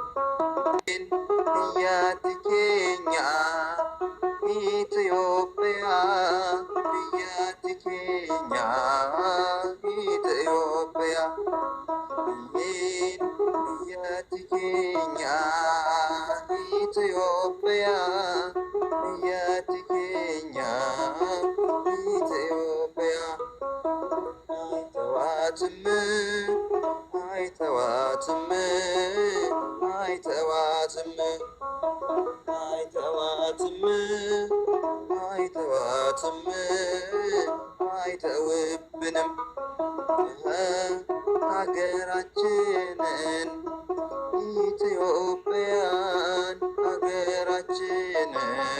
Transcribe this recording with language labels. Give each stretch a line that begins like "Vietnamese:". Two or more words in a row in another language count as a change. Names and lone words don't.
Oromo: biyyatti keenya Itoophiyaa biyyatti keenya Itoophiyaa biyyatti keenya Itoophiyaa biyyatti keenya
Amharic: Itoophiyaa አይተዋትም አይተዋትም አይተዋትም አይተዋትም አይተውብንም ሀገራችንን ኢትዮጵያን ሀገራችንን